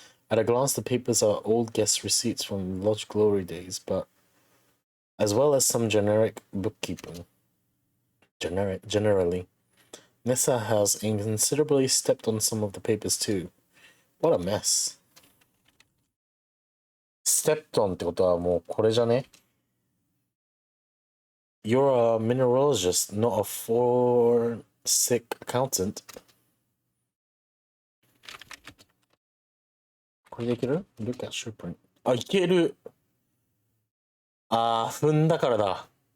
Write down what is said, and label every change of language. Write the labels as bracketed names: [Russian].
[English] At a glance, the papers are old guest receipts from lodge glory days, but as well as some generic bookkeeping. Generally. Nessa has inconsiderably stepped on some of the papers too. What a mess. Stepped on [Japanese] ってことはもうこれじゃね？ [English] You're a mineralogist, not a forensic accountant. [Japanese] これでいける？ [English] Look at shoeprint. [Japanese] あ、いける！あー、踏んだからだ。